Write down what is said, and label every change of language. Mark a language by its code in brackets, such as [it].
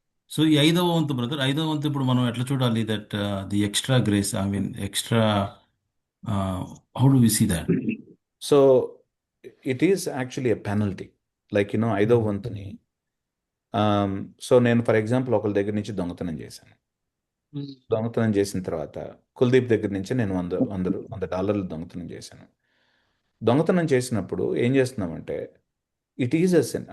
[te] So ఈ 5వ వంతు బ్రదర్, 5వ వంతు ఇప్పుడు మనం ఎట్లా చూడాలి? [en] That the extra grace, I mean extra, how do we see that? So it is actually a penalty. [te] Like, you know, 5వ వంతుని, సో నేను [en] for example [te] ఒకరి దగ్గర నుంచి దొంగతనం చేశాను. దొంగతనం చేసిన తర్వాత కుల్దీప్ దగ్గర నుంచి నేను $100 దొంగతనం చేశాను. దొంగతనం చేసినప్పుడు ఏం చేస్తున్నామంటే, [en] It is a sin.